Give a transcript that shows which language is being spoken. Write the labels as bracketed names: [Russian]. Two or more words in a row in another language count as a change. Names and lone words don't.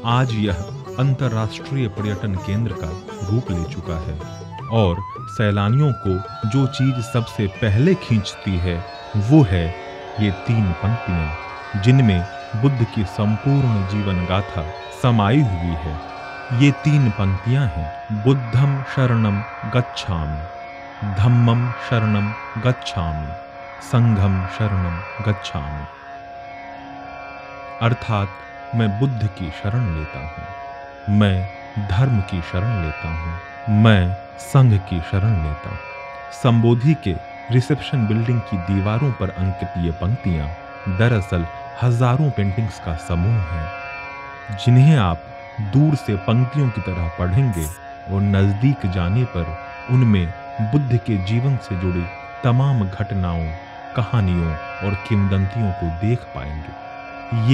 [Hindi] आज यह अंतर्राष्ट्रीय पर्यटन केंद्र का रूप ले चुका है और सैलानियों को जो चीज सबसे पहले खींचती है वो है ये 3 पंक्तियां, जिनमें बुद्ध की संपूर्ण जीवन गाथा समाई हुई है। ये 3 पंक्तियां हैं, [Pali] बुद्धम शरणम गच्छामि, धम्मम शरणम गच्छामि, संघम शरणम गच्छामि। [Hindi] अर्थात मैं बुद्ध की शरण लेता हूँ, मैं धर्म की शरण लेता हूँ, मैं संघ की शरण लेता हूँ। संबोधि के रिसेप्शन बिल्डिंग की दीवारों पर अंकित ये पंक्तियां दरअसल हजारों पेंटिंग्स का समूह है, जिन्हें आप दूर से पंक्तियों की तरह पढ़ेंगे और नजदीक जाने पर उनमें बुद्ध के जीवन से जुड़ी तमाम घटनाओं, कहानियों और किंवदंतियों को देख पाएंगे।